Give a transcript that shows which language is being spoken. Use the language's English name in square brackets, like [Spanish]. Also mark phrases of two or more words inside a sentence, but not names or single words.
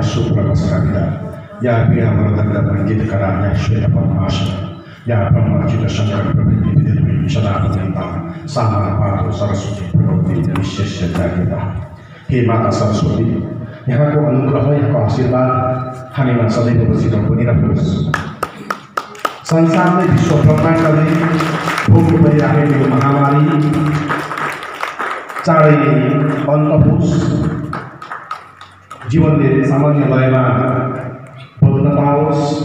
[Sanskrit] शुभ्रवस्त्राभिधा या वीणावरदण्ड मण्डितकरा या श्वेतपद्मासन या ब्रह्मचित शङ्कर प्रभृति विधिर्मे सदा वदन्ता सामापातो सरस्वती भगवती निश्चेष्य जागृता। [Nepali] हे माता सरस्वती, यहाँको अनुग्रह यहाँको आशीर्वाद हामीमा सदैव बसिरहनु बनिरहोस्। संसारले विश्व ब्रह्माण्डले भोग्नु परिरहेको यो महामारी चाँडै अन्त होस्, जीवनले सामान्य लयमा बदल्न पाओस्।